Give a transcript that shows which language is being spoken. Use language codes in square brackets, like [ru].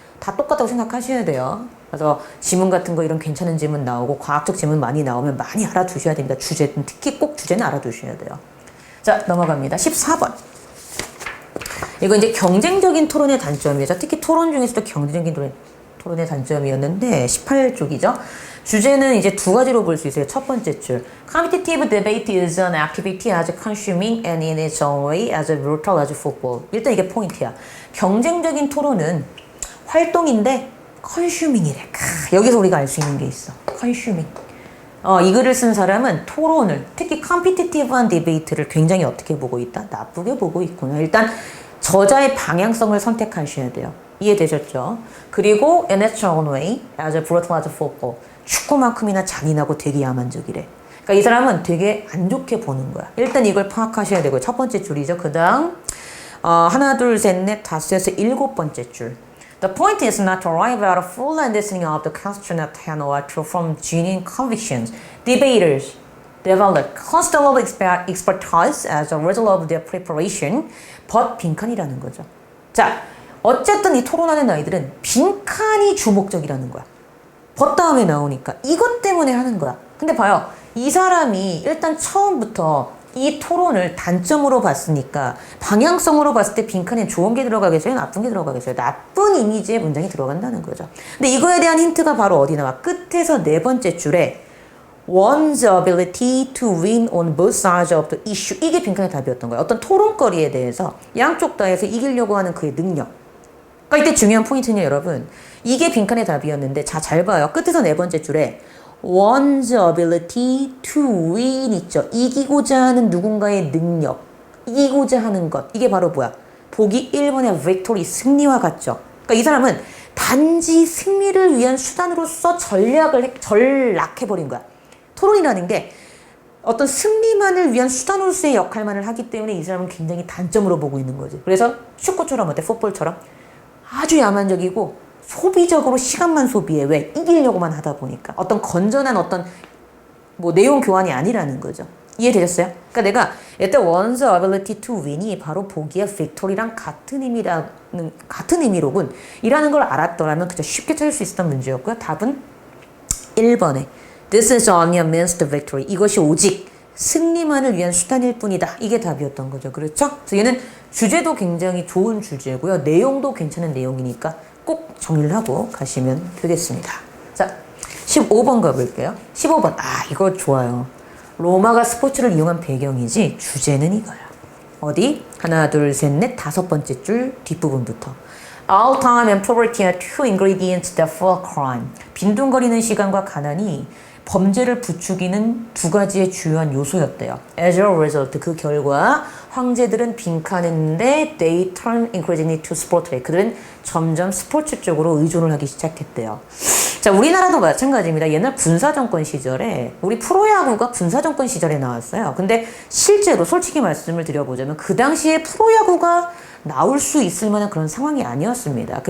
[ko] 다 똑같다고 생각하셔야 돼요. 그래서 지문 같은 거 이런 괜찮은 지문 나오고 과학적 지문 많이 나오면 많이 알아두셔야 됩니다. 주제는 특히 꼭 주제는 알아두셔야 돼요. 자, 넘어갑니다. 14번. 이거 이제 경쟁적인 토론의 단점이죠. 특히 토론 중에서도 경쟁적인 토론의 단점이었는데 18쪽이죠. 주제는 이제 두 가지로 볼 수 있어요. 첫 번째 줄. [en] Competitive debate is an activity as consuming and in its own way as brutal as football. [ko] 일단 이게 포인트야. 경쟁적인 토론은 활동인데 consuming이래. 여기서 우리가 알 수 있는 게 있어. consuming. 이 글을 쓴 사람은 토론을, 특히 competitive한 debate를 굉장히 어떻게 보고 있다? 나쁘게 보고 있구나. 일단 저자의 방향성을 선택하셔야 돼요. 이해되셨죠? 그리고 [en] in its own way as brutal as football. [ko] 축구만큼이나 잔인하고 되게 야만적이래. 그러니까 이 사람은 되게 안 좋게 보는 거야. 일단 이걸 파악하셔야 되고 첫 번째 줄이죠. 그 다음 하나, 둘, 셋, 넷, 다섯에서 일곱 번째 줄. [en] The point is not to arrive at a full understanding of the question at hand or to form genuine convictions. Debaters develop constant level expertise as a result of their preparation, but [ko] 빈칸이라는 거죠. 자, 어쨌든 이 토론하는 아이들은 빈칸이 주목적이라는 거야. 벗 다음에 나오니까 이것 때문에 하는 거야. 근데 봐요. 이 사람이 일단 처음부터 이 토론을 단점으로 봤으니까 방향성으로 봤을 때 빈칸에 좋은 게 들어가겠어요? 나쁜 게 들어가겠어요? 나쁜 이미지의 문장이 들어간다는 거죠. 근데 이거에 대한 힌트가 바로 어디 나와? 끝에서 네 번째 줄에 [en] one's ability to win on both sides of the issue. [ko] 이게 빈칸의 답이었던 거예요. 어떤 토론거리에 대해서 양쪽 다에서 이기려고 하는 그의 능력. 그러니까 이때 중요한 포인트는 여러분, 이게 빈칸의 답이었는데 잘 봐요. 끝에서 네 번째 줄에 [en] one's ability to win [ko] 있죠. 이기고자 하는 누군가의 능력, 이기고자 하는 것. 이게 바로 뭐야? 보기 1번의 victory, 승리와 같죠. 그러니까 이 사람은 단지 승리를 위한 수단으로서 전락해버린 거야. 토론이라는 게 어떤 승리만을 위한 수단으로서의 역할만을 하기 때문에 이 사람은 굉장히 단점으로 보고 있는 거지. 그래서 축구처럼 어때? 풋볼처럼 아주 야만적이고 소비적으로 시간만 소비해. 왜? 이기려고만 하다 보니까. 어떤 건전한 어떤 내용 교환이 아니라는 거죠. 이해되셨어요? 그러니까 내가 일단 [en] one's ability to win [ko] 이 바로 보기에 victory랑 같은 의미로군 이라는 걸 알았더라면 그저 쉽게 찾을 수 있었던 문제였고요. 답은 1번에 [en] This is only a means to victory. [ko] 이것이 오직 승리만을 위한 수단일 뿐이다. 이게 답이었던 거죠. 그렇죠? 그래서 얘는 주제도 굉장히 좋은 주제고요. 내용도 괜찮은 내용이니까 꼭 정리를 하고 가시면 되겠습니다. 자, 15번 가볼게요. 15번. 이거 좋아요. 로마가 스포츠를 이용한 배경이지 주제는 이거야. 어디? 하나, 둘, 셋, 넷, 다섯 번째 줄 뒷부분부터. [en] All time and poverty are two ingredients that fuel crime. [ko] 빈둥거리는 시간과 가난이 범죄를 부추기는 두 가지의 주요한 요소였대요. [en] As a result, [ko] 그 결과 황제들은 빈칸했는데 [en] they turn increasingly to sport. [ko] 그들은 점점 스포츠 쪽으로 의존을 하기 시작했대요. 자, 우리나라도 마찬가지입니다. 옛날 군사정권 시절에 우리 프로야구가 군사정권 시절에 나왔어요. 근데 실제로 솔직히 말씀을 드려보자면 그 당시에 프로야구가 나올 수 있을 만한 그런 상황이 아니었습니다.